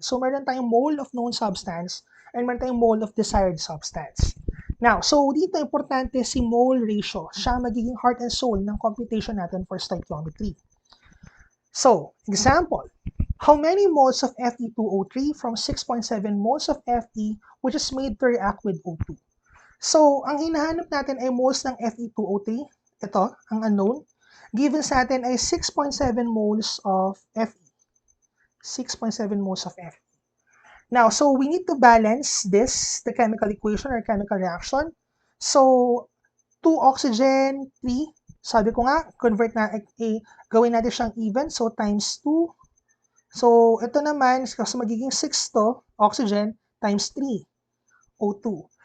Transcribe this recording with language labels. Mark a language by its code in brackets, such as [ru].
[en] So, [tl] meron tayong [en] mole of known substance and meron tayong mole of desired substance. [tl] Now, so dito importante si mole ratio. Siya magiging heart and soul ng computation natin for stoichiometry. [en] So, example, how many moles of Fe2O3 from 6.7 moles of Fe which is made to react with O2? [tl] So, ang hinahanap natin ay moles ng Fe2O3. Ito, ang unknown. Given sa atin ay 6.7 moles of Fe. [en] 6.7 moles of Fe. Now, so we need to balance this, the chemical equation or chemical reaction. So, 2 oxygen, 3. [tl] Sabi ko nga, gawin natin siyang even, so times 2. So, ito naman, kasi magiging 6 to, oxygen, times 3, O2.